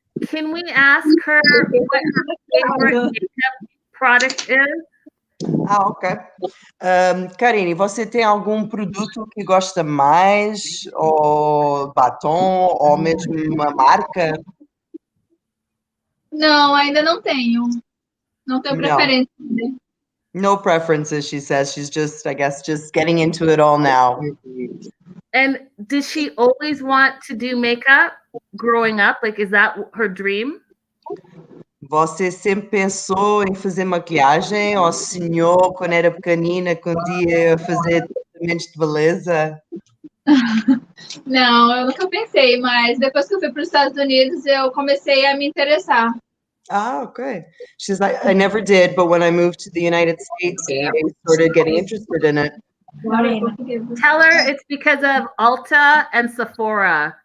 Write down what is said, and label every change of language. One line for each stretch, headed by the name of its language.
English: Can we ask her what her favorite makeup product is? Ah, ok.
Portuguese: Karine, você tem algum produto que gosta mais? Ou batom? Ou mesmo uma marca? Não, ainda não tenho. Não tenho Não. preferência.
English: No preferences, she says. She's just, I guess, just getting into it all now. And did she always want to do makeup growing up? Like, is that her dream?
Portuguese: Você sempre pensou em fazer maquiagem ou sonhou quando era pequenina que um dia ia fazer tratamentos de beleza? Não, eu nunca pensei, mas depois que eu fui para os Estados Unidos, eu comecei a me interessar. Ah, okay.
English: She's like, I never did, but when I moved to the United States, I started getting interested in it. Tell her it's because of Ulta and Sephora.